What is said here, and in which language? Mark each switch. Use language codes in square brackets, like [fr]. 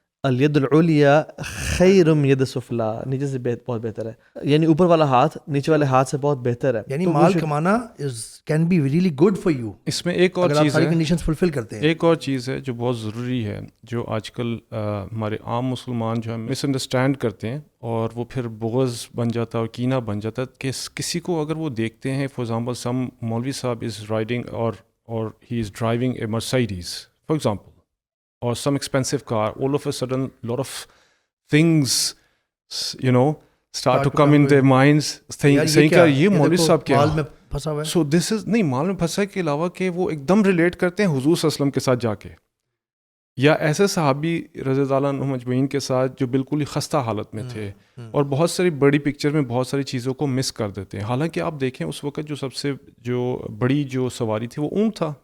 [ar] الید العلیٰ خیر من ید السفلیٰ, [ur] نیچے سے بہت بہتر ہے, یعنی اوپر والا ہاتھ نیچے والے ہاتھ سے بہت بہتر ہے. یعنی مال کمانا [en] Can be really good for you. [ur] اس میں ایک اور چیز ہے, کنڈیشنز فلفل کرتے ہیں, ایک اور چیز ہے جو بہت ضروری ہے, جو آج کل ہمارے عام مسلمان جو ہے مس انڈرسٹینڈ کرتے ہیں, اور وہ پھر بغض بن جاتا ہے اور کینہ بن جاتا ہے. کہ کسی کو اگر وہ دیکھتے ہیں, [en] for example some مولوی صاحب is riding or he is driving a Mercedes, for example, or some expensive car, all of a sudden lot of things, you know, start to come in their minds, saying [ur] کہ یہ مولوی صاحب کیا مال میں پھنسا ہوا ہے. [en] So this is [ur] نہیں, مال میں پھنسا کے علاوہ کہ وہ ایک دم ریلیٹ کرتے ہیں حضور صلی اللہ علیہ وسلم کے ساتھ جا کے, یا ایسے صحابی رضی اللہ عنہ مجمعین کے ساتھ جو بالکل ہی خستہ حالت میں تھے, اور بہت ساری بڑی پکچر میں بہت ساری چیزوں کو مس کر دیتے ہیں. حالانکہ آپ دیکھیں اس وقت جو سب سے جو بڑی جو سواری تھی وہ اونٹ تھا.